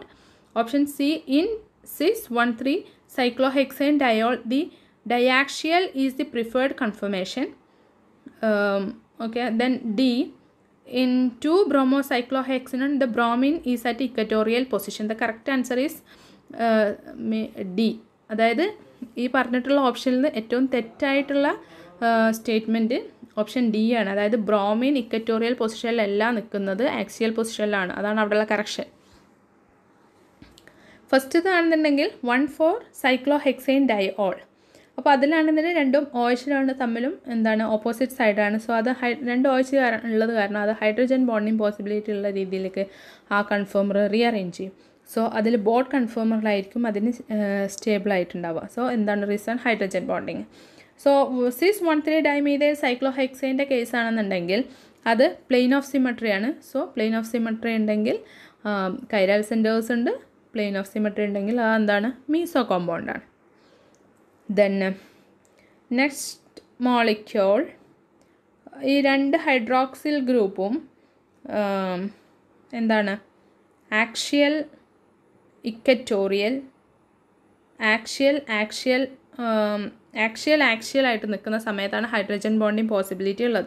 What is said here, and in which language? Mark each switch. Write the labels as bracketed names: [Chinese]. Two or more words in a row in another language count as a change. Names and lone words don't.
[English] Option C, in cis-1,3 cyclohexane diol the diaxial is the preferred conformation. Okay, then D, in 2-bromocyclohexanone the bromine is at equatorial position. The correct answer is D. [Malayalam] അതായത് ഈ പറഞ്ഞിട്ടുള്ള ഓപ്ഷനിൽ നിന്ന് ഏറ്റവും തെറ്റായിട്ടുള്ള [English] statement option D [Malayalam] ആണ്. അതായത് ബ്രോമിൻ [English] equatorial position [Malayalam] നിൽക്കുന്നത്, [English] axial position. [Malayalam] അതാണ് അവിടെയുള്ള കറക്ഷൻ. ഫസ്റ്റ് ഇതാണെന്നുണ്ടെങ്കിൽ [English] 1,4-cyclohexane diol. [Malayalam] അപ്പോൾ അതിലാണെന്നുണ്ടെങ്കിൽ രണ്ടും OH തമ്മിലും എന്താണ് [English] opposite side. [Malayalam] സോ അത് രണ്ട് OH ഉള്ളത് കാരണം അത് [English] hydrogen bonding possibility [Malayalam] ഉള്ള രീതിയിലേക്ക് ആ [English] conformer rearrange [Malayalam] ചെയ്യും. സോ അതിൽ [English] boat conformer [Malayalam] അതിന് സ്റ്റേബിൾ ആയിട്ടുണ്ടാവുക. സോ എന്താണ് [English] reason? hydrogen bonding. so cis-1,3 dimethyl cyclohexane [Malayalam] കേസാണെന്നുണ്ടെങ്കിൽ അത് [English] plane of symmetry [Malayalam] ആണ്. [English] so plane of symmetry [Malayalam] ഉണ്ടെങ്കിൽ [English] chiral centers [Malayalam] ഉണ്ട്, [English] plane of symmetry [Malayalam] ഉണ്ടെങ്കിൽ അത് എന്താണ് [English] meso compound. then next molecule, [Malayalam] ഈ രണ്ട് [English] hydroxyl group [Malayalam] എന്താണ് [English] axial equatorial axial [Malayalam] ആയിട്ട് നിൽക്കുന്ന സമയത്താണ് [English] hydrogen bonding possibility [Malayalam] ഉള്ളത്.